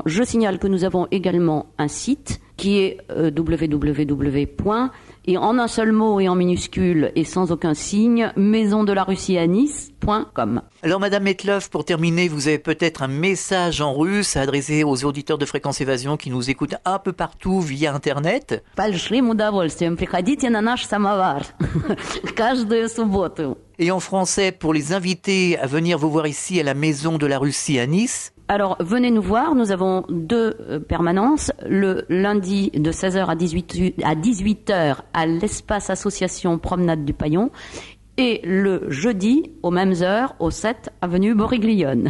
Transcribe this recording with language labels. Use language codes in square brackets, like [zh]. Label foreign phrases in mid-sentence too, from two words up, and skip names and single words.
[fr] Je signale que nous avons également un site qui est www. Et en un seul mot et en minuscule et sans aucun signe, maisondelarussianis.com. Alors Madame Metlov, pour terminer, vous avez peut-être un message en russe à adresser aux auditeurs de Fréquence Évasion qui nous écoutent un peu partout via Internet. [ru] Большим удовольствием. Приходите на наш самовар. Каждую субботу. [fr] Et en français, pour les inviter à venir vous voir ici à la Maison de la Russie à Nice. Alors, venez nous voir. Nous avons 2 permanences. Le lundi de 16h à 18h à l'espace association Promenade du Paillon. Et le jeudi, aux mêmes heures, au 7 avenue Boriglione.